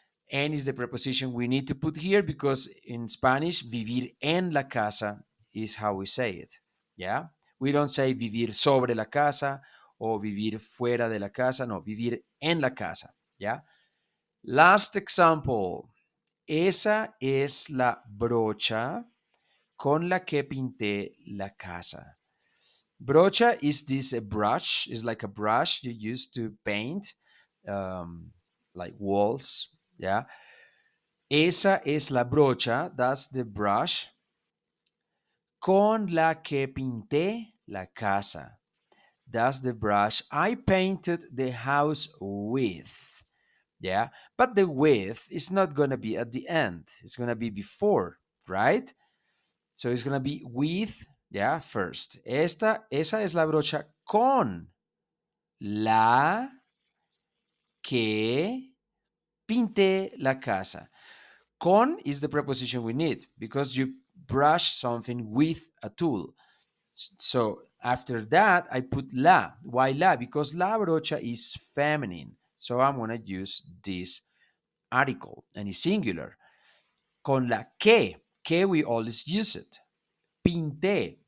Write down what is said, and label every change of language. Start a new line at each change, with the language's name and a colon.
English: En is the preposition we need to put here because in Spanish,
Spanish: vivir en la casa
English: is how we say it. Yeah. We don't say
Spanish: vivir sobre la casa o vivir fuera de la casa. No, vivir en la casa.
English: Yeah. Last example.
Spanish: Esa es la brocha con la que pinté la casa.
English: Brocha is this a brush, is like a brush you use to paint um, like walls. Yeah.
Spanish: Esa es la brocha,
English: that's the brush,
Spanish: con la que pinté la casa.
English: That's the brush I painted the house with. Yeah, but the with is not going to be at the end. It's going to be before, right? So it's going to be with, yeah, first.
Spanish: Esa es la brocha con la que pinté la casa.
English: Con is the preposition we need because you brush something with a tool. So after that, I put la. Why la? Because la brocha is feminine. So I'm going to use this article and it's singular.
Spanish: Con la que
English: we always use it. Pinté.